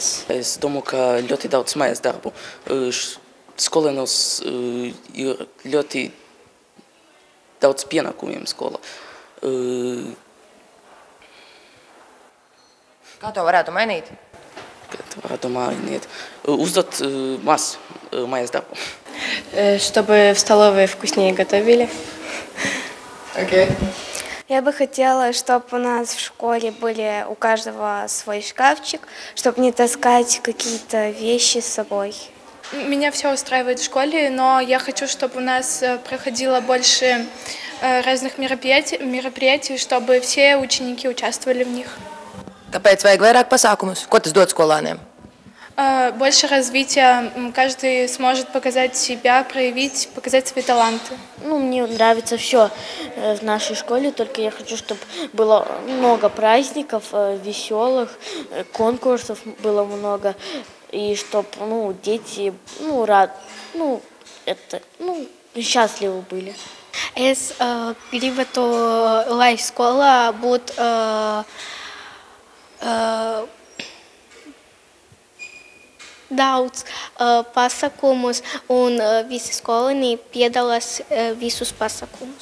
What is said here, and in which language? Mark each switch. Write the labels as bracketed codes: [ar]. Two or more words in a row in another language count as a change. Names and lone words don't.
[lv] Es domāju, ka ļoti daudz mājas darbu. Skolēnos ir ļoti daudz pienākumiem skolā. Kā to varētu mainīt? uzdot maz mājas darbu. [ru] Чтобы в столовой вкуснее готовили. Okay. Я бы хотела, чтобы у нас в школе были у каждого свой шкафчик, чтобы не таскать какие-то вещи с собой. Меня все устраивает в школе, но я хочу, чтобы у нас проходило больше разных мероприятий, чтобы все ученики участвовали в них. [lv] Kāpēc vajag vairāk pasākumus? Ko tas dod skolāniem? [ru] Больше развития, каждый сможет показать себя, проявить, показать свои таланты. Мне нравится все в нашей школе, только я хочу, чтобы было много праздников, веселых, конкурсов было много, и чтобы дети счастливы были. [lv] Es gribētu, lai skolā būtu daudz pasākumus un visi skolēni piedalās visus pasākumus.